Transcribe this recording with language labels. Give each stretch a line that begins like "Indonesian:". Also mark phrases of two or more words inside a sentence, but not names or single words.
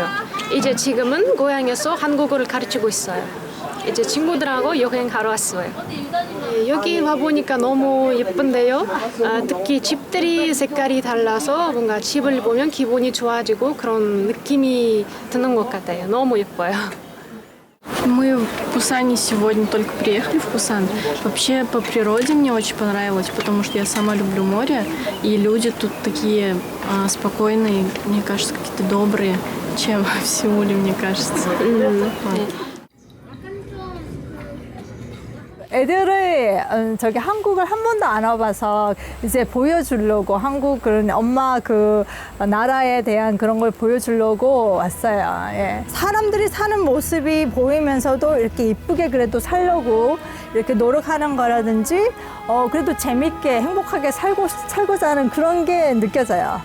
Korean: 이제 지금은 고향에서 한국어를 가르치고 있어요. 이제 친구들하고 여행 가러 왔어요. 네, 여기 와보니까 너무 예쁜데요. 특히 집들이 색깔이 달라서 뭔가 집을 보면 기분이 좋아지고 그런 느낌이 드는 것 같아요. 너무 예뻐요.
Russian: Мы в Пусане сегодня только приехали в Пусан. Вообще по природе мне очень понравилось, потому что я сама люблю море, и люди тут такие спокойные, мне кажется, какие-то добрые, чем в Сеуле, мне кажется.
Korean: 애들을 저기 한국을 한 번도 안 와봐서 이제 보여주려고 한국 그런 엄마 그 나라에 대한 그런 걸 보여주려고 왔어요. 예. 사람들이 사는 모습이 보이면서도 이렇게 이쁘게 그래도 살려고 이렇게 노력하는 거라든지 그래도 재밌게 행복하게 살고자 하는 그런 게 느껴져요.